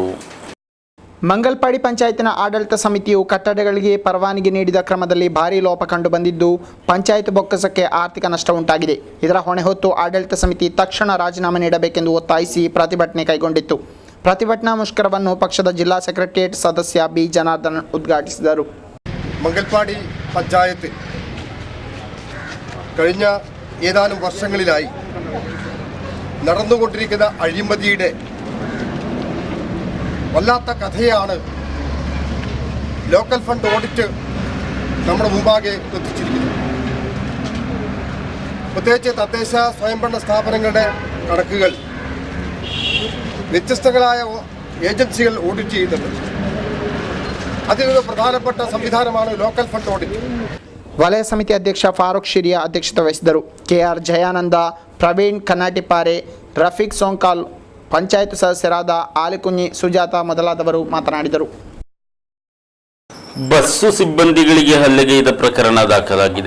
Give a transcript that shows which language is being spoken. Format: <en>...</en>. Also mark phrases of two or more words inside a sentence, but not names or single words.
<kn>ಮಂಗಲ್ಪಾಡಿ ಪಂಚಾಯತಿನ ಆಡಳಿತ ಸಮಿತಿಯು ಕಟ್ಟಡಗಳಿಗೆ ಪರವಾನಗಿ ನೀಡಿದ ಕ್ರಮದಲ್ಲಿ ಭಾರೀ ಲೋಪ ಕಂಡು ಬಂದಿದ್ದು ಪಂಚಾಯತ್ ಬೊಕ್ಕಸಕ್ಕೆ ಆರ್ಥಿಕ ನಷ್ಟ ಉಂಟಾಗಿದೆ. ಇದರ ಹೊಣೆ ಹೊತ್ತು ಆಡಳಿತ ಸಮಿತಿ ತಕ್ಷಣ ರಾಜೀನಾಮೆ ನೀಡಬೇಕೆಂದು ಒತ್ತಾಯಿಸಿ ಪ್ರತಿಭಟನೆ ಕೈಗೊಂಡಿತ್ತು. ಪ್ರತಿಭಟನಾ ಮುಷ್ಕರವನ್ನು ಪಕ್ಷದ ಜಿಲ್ಲಾ ಸೆಕ್ರೆಟರಿಯೇಟ್ ಸದಸ್ಯ ಬಿ ಜನಾರ್ದನ್ ಉದ್ಘಾಟಿಸಿದರು.</kn> <ml>മംഗൽപാടി പഞ്ചായത്ത് കഴിഞ്ഞ ഏതാനും വർഷങ്ങളിലായി നടന്നുകൊണ്ടിരിക്കുന്ന അഴിമതിയുടെ വല്ലാത്ത കഥയാണ്</ml> <en>local fund audit</en> <ml>നമ്മുടെ മുമ്പാകെ എത്തിച്ചിരിക്കുന്നത്. പ്രത്യേകിച്ച് തദ്ദേശ സ്വയംഭരണ സ്ഥാപനങ്ങളുടെ കണക്കുകൾ വ്യത്യസ്തങ്ങളായ ഏജൻസികൾ ഓഡിറ്റ് ചെയ്യുന്നുണ്ട്. അതിലൊരു പ്രധാനപ്പെട്ട സംവിധാനമാണ്</ml> <en>local fund audit.</en> <kn>ವಲಯ ಸಮಿತಿ ಅಧ್ಯಕ್ಷ ಫಾರೂಕ್ ಶಿರಿಯಾ ಅಧ್ಯಕ್ಷತೆ ವಹಿಸಿದರು. ಕೆಆರ್ ಜಯಾನಂದ, ಪ್ರವೀಣ್ ಕನ್ನಾಟಿಪಾರೆ, ರಫೀಕ್ ಸೋಂಕಾಲ್, ಪಂಚಾಯತ್ ಸದಸ್ಯರಾದ ಆಲಿಕುಂಜಿ, ಸುಜಾತ ಮೊದಲಾದವರು ಮಾತನಾಡಿದರು. ಬಸ್ಸು ಸಿಬ್ಬಂದಿಗಳಿಗೆ ಹಲ್ಲೆಗೈದ ಪ್ರಕರಣ ದಾಖಲಾಗಿದೆ.</kn>